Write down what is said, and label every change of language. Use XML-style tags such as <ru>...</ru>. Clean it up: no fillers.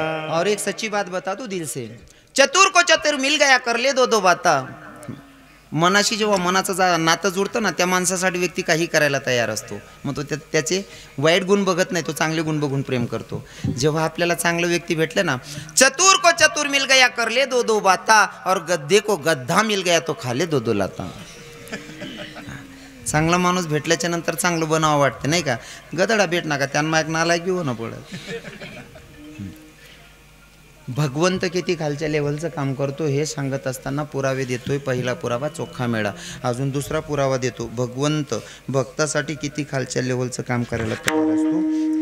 <hi>और एक सच्ची बात बता दो दिल से, चतुर को चतुर मिल गया कर ले दो दो बाता।</hi> <mr>मनाशी जेव्हा मनाचं नातं जुळतं ना त्या माणसासाठी व्यक्ती काही करायला तयार असतो, मग तो त्याचे वाईट गुण बघत नाही, तो चांगले गुण बघून प्रेम करतो। जेव्हा आपल्याला चांगलं व्यक्ती भेटलं ना,</mr> <hi>चतुर को चतुर मिल गया कर ले दो दो बाता और गद्दे को गद्दा मिल गया तो खा ले दो दो लाता।</hi> <mr>चांगला माणूस भेटल्याच्या नंतर चांगलं बनावं वाटतं नाही का, गदडा भेट ना का त्यांना एक नालायक घेऊ ना पडत। भगवंत किती खालच्या लेवलचं काम करतो हे सांगत असताना पुरावे देतोय। पहिला पुरावा चोखा मेळा, अजून दुसरा पुरावा देतो, भगवंत भक्तासाठी किती खालच्या लेवलचं काम करायला तयार असतो।</mr>